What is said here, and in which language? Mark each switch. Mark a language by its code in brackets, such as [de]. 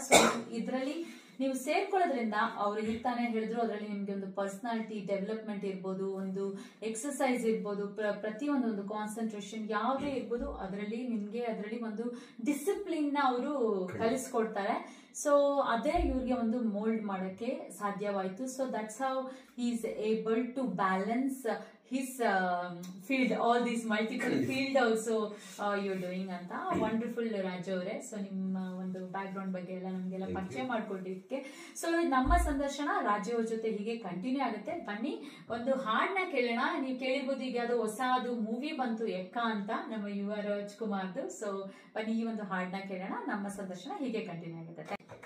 [kn] So ಇದರಲ್ಲಿ ನೀವು ಸೇರ್ಕೊಳ್ಳೋದ್ರಿಂದ ಅವ್ರು ತಾನೇ ಹೇಳಿದ್ರು, ಅದರಲ್ಲಿ ನಿಮ್ಗೆ ಒಂದು ಪರ್ಸನಾಲಿಟಿ ಡೆವಲಪ್ಮೆಂಟ್ ಇರ್ಬೋದು, ಒಂದು ಎಕ್ಸರ್ಸೈಸ್ ಇರ್ಬೋದು, ಪ್ರತಿಯೊಂದು ಒಂದು ಕಾನ್ಸಂಟ್ರೇಷನ್ ಯಾವುದೇ ಇರ್ಬೋದು, ಅದರಲ್ಲಿ ನಿಮ್ಗೆ ಅದರಲ್ಲಿ ಒಂದು ಡಿಸಿಪ್ಲಿನ್ ನ ಅವರು ಕಲಿಸ್ಕೊಡ್ತಾರೆ. ಸೊ ಅದೇ ಇವ್ರಿಗೆ ಒಂದು ಮೋಲ್ಡ್ ಮಾಡೋಕ್ಕೆ ಸಾಧ್ಯವಾಯಿತು. [en] So that's how is able to balance his field, all these multiple field also you're doing ಅಂತ. [kn] ವಂಡರ್ಫುಲ್ ರಾಜು ಅವರೇ. ಸೊ ನಿಮ್ಮ ಒಂದು ಬ್ಯಾಕ್ ಗ್ರೌಂಡ್ ಬಗ್ಗೆ ಎಲ್ಲ ನಮಗೆಲ್ಲ ಪರಿಚಯ ಮಾಡ್ಕೊಂಡಿದ್ದಕ್ಕೆ. ಸೊ ನಮ್ಮ ಸಂದರ್ಶನ ರಾಜು ಅವ್ರ ಜೊತೆ ಹೀಗೆ ಕಂಟಿನ್ಯೂ ಆಗುತ್ತೆ. ಬನ್ನಿ ಒಂದು ಹಾಡನ್ನ ಕೇಳೋಣ. ನೀವು ಕೇಳಿರ್ಬೋದು, ಈಗ ಅದು ಹೊಸದು ಮೂವಿ ಬಂತು ಎಕ್ಕ ಅಂತ, ನಮ್ಮ ಯುವ ರಾಜ್ಕುಮಾರ್ದು. ಸೊ ಬನ್ನಿ ಈ ಒಂದು ಹಾಡನ್ನ ಕೇಳೋಣ. ನಮ್ಮ ಸಂದರ್ಶನ ಹೀಗೆ ಕಂಟಿನ್ಯೂ ಆಗುತ್ತೆ.